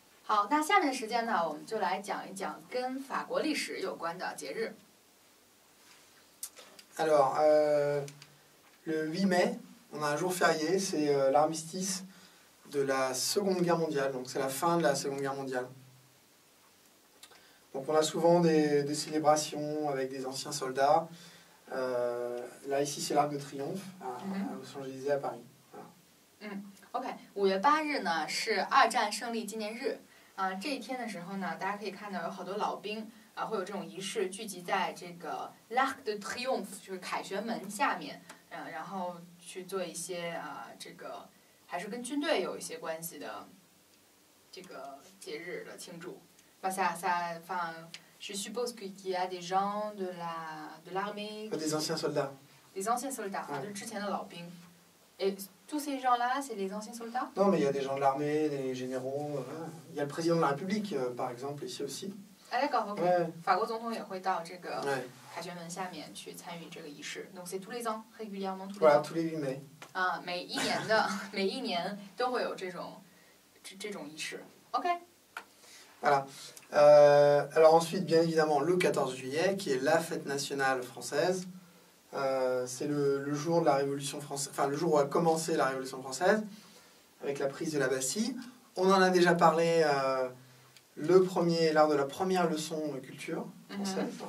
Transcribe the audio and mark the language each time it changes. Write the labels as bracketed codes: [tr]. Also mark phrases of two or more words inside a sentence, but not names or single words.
[zh] 好，那下面的时间呢，我们就来讲一讲跟法国历史有关的节日。 [fr] Alors, le 8 mai, on a un jour férié, c'est l'armistice de la Seconde Guerre mondiale, donc c'est la fin de la Seconde Guerre mondiale. Donc on a souvent des célébrations avec des anciens soldats. Là, ici, c'est l'Arc de Triomphe à Los Angeles, à Paris. Voilà. [zh] OK， 5月8日呢是二战胜利纪念日啊。这一天的时候呢，大家可以看到有好多老兵啊，会有这种仪式聚集在这个 l'Arc de Triomphe，就是凯旋门下面，然后去做一些这个还是跟军队有一些关系的这个节日的庆祝。 [fr] Enfin, je suppose qu'il y a des gens de l'armée. Des anciens soldats. Des anciens soldats， [zh] 就是之前的老兵。 [fr] Et tous ces gens-là, c'est les anciens soldats? Non, mais il y a des gens de l'armée, des généraux. Il y a le président de la République, par exemple, ici aussi. Ah d'accord, ok. Ouais. [zh] 法国总统也会到这个凯旋门下面去参与这个仪式。 [fr] Donc c'est tous les ans, régulièrement tous les ans. Voilà, tous les 8 mai. [zh] 啊，每一年都会有这种仪式。OK. [fr] Voilà. Alors ensuite, bien évidemment, le 14 juillet, qui est la fête nationale française. C'est le jour de la Révolution française, enfin le jour où a commencé la Révolution française, avec la prise de la Bastille. On en a déjà parlé lors de la première leçon de culture française.